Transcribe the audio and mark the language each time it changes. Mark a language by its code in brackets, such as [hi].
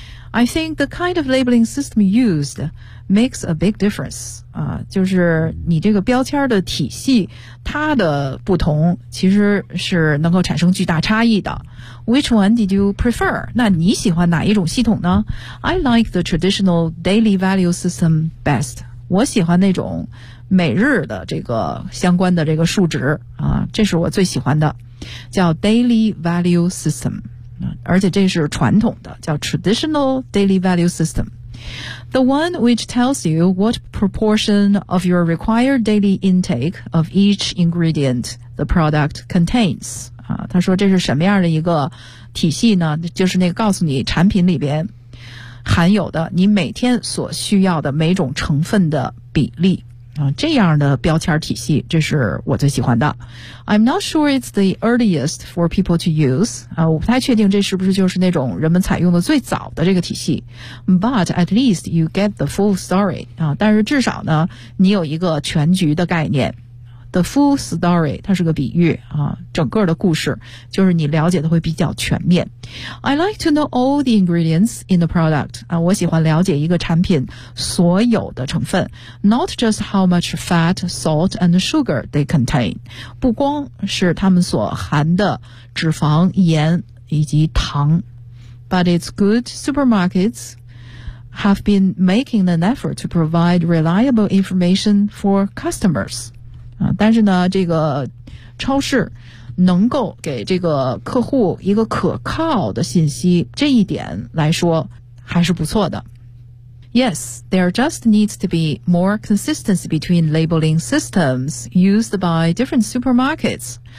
[en] I think the kind of labeling system used makes a big difference、 [zh] 就是你这个标签的体系它的不同其实是能够产生巨大差异的。 [en] Which one did you prefer? [zh] 那你喜欢哪一种系统呢？ [en] I like the traditional daily value system best. [zh] 我喜欢那种每日的这个相关的这个数值啊，这是我最喜欢的，叫 [en] Daily Value System， [zh] 而且这是传统的，叫 [en] Traditional Daily Value System。 The one which tells you what proportion of your required daily intake of each ingredient the product contains [zh] 啊，他说这是什么样的一个体系呢？就是那个告诉你产品里边含有的你每天所需要的每种成分的比例啊，这样的标签体系，这是我最喜欢的。 [en] I'm not sure it's the earliest for people to use. [zh] 啊，我不太确定这是不是就是那种人们采用的最早的这个体系。 [en] But at least you get the full story. [zh] 啊，但是至少呢，你有一个全局的概念。 [en] The full story, [zh] 它是个比喻啊，整个的故事，就是你了解的会比较全面。 [en] I like to know all the ingredients in the product. [zh] 啊，我喜欢了解一个产品所有的成分。 [en] Not just how much fat, salt, and sugar they contain. [zh] 不光是它们所含的脂肪、盐以及糖。 [en] But it's good supermarkets have been making an effort to provide reliable information for customers. [zh] 但是呢这个超市能够给这个客户一个可靠的信息，这一点来说还是不错的。 [en] Yes, there just needs to be more consistency between labeling systems used by different supermarkets.